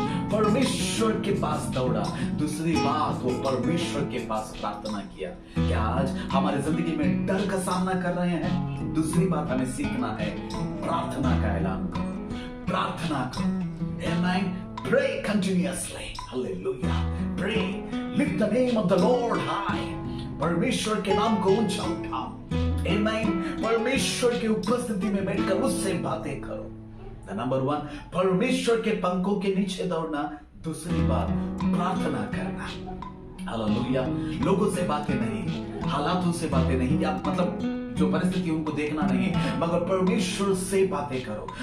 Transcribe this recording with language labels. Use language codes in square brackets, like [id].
[hi] परमेश्वर के पास दौड़ा। दूसरी बात, वो परमेश्वर के पास प्रार्थना किया। क्या आज हमारे जिंदगी में डर का सामना कर रहे हैं? दूसरी बात हमें सीखना है, प्रार्थना का ऐलान करो, प्रार्थना करो। [en] Amen. Pray continuously. Hallelujah. Pray. Lift the name of the Lord high. [hi] परमेश्वर के नाम को ऊंचा उठाओ। [en] Amen. [hi] परमेश्वर की उपस्थिति में बैठकर उससे बातें करो। नंबर 1, परमेश्वर के पंखों के नीचे दौड़ना। दूसरी बात, प्रार्थना करना। हालेलुया। लोगों से बातें नहीं, हालातों से बातें नहीं, या मतलब जो परिस्थिति उनको देखना नहीं, मगर परमेश्वर से बातें करो।